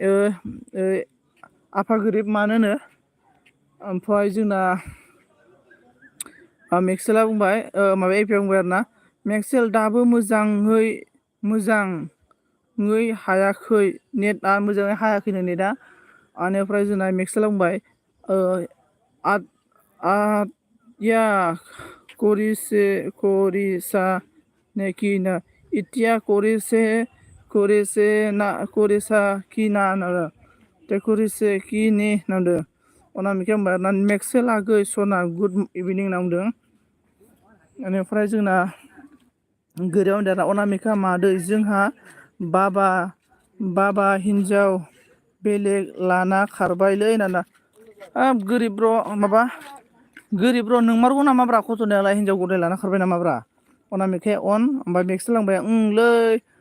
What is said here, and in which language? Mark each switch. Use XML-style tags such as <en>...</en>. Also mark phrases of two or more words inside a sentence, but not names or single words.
<brx>आफा गोरिब मानो होनो ओमफ्राय जोंना मेक्सेला बुंबाय माबा एपिआ बुंबाय आरोना मेक्सेल दाबो मोजाङै हायाखै नेटआ मोजाङै हायाखैनो नेटआ बेनिफ्राय जोंना मेक्सेला बुंबाय या करिसा नेकिना इतिया करिसा किना करिसे कि ने नांदों अनामिका बुंबाय आरोना मेक्सेल आगै सना</brx> <en>good evening</en> <brx>नांदों बेनिफ्राय जोंना गोरियाव होनदों अनामिका मादै जोंहा बाबा हिन्जाव बेलेग लाना खारबायलै नाना गोरिब र' नोंमारगौ नामाब्रा खथ'नायालाय हिन्जाव गदाय लाना खारबाय नामाब्रा अनामिकाया अन ओमफ्राय मेक्सेल लांबाय लै</brx>